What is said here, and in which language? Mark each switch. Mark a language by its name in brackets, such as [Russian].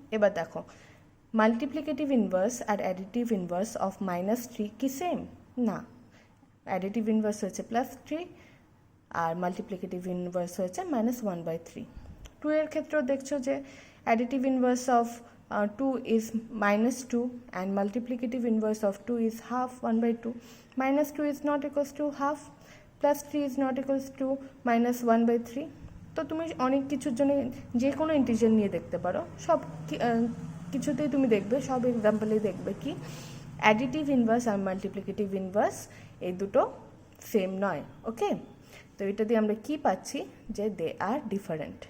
[Bangla] এবার দেখো multiplicative inverse আর additive inverse of -3 কি সেম না, অ্যাডিটিভ ইনভার্স হয়েছে +3 আর মাল্টিপ্লিকেটিভ ইনভার্স হয়েছে -1/3। 2 এর ক্ষেত্রেও দেখছো যে [English] Additive inverse of 2 is -2 and multiplicative inverse of 2 is half 1/2. -2 is not equals to half, +3 is not equals to -1/3. [Bangla] তো তুমি অনেক কিছুর জন্য যে কোনো ইন্টিজার নিয়ে দেখতে পারো, সব কিছুতেই তুমি দেখবে, সব এক্সাম্পলেই দেখবে কি অ্যাডিটিভ ইনভার্স আর মাল্টিপ্লিকেটিভ ইনভার্স এই দুটো সেম নয়। ওকে, তো এটা দিয়ে আমরা কি পাচ্ছি যে [English] They are different.